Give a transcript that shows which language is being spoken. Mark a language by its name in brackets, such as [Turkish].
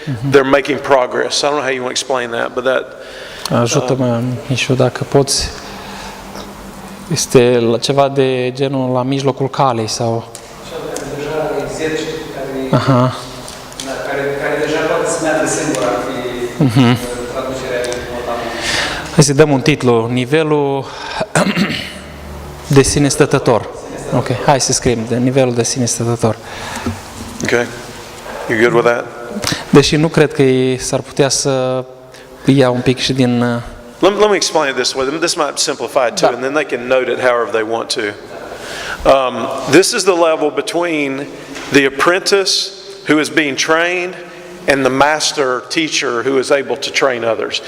[English] They're making progress. I don't know how you want to explain that, but that. [Romanian] Ajută-mă, Mișu, dacă poți. Este ceva de genul la mijlocul calei sau... Deja exerciți Aha. care deja poate să meargă singur, ar fi traducerea importantă. Hai să dăm un titlu, nivelul de sine stătător. Ok, hai să scriem de nivelul de sine stătător. [English] Okay, you good with that? [Romanian] Deși nu cred că s-ar putea să ia un pic și din... [English] Let me explain it this way. This might simplify it too, and then they can note it however they want to. This is the level between the apprentice who is being trained and the master teacher who is able to train others.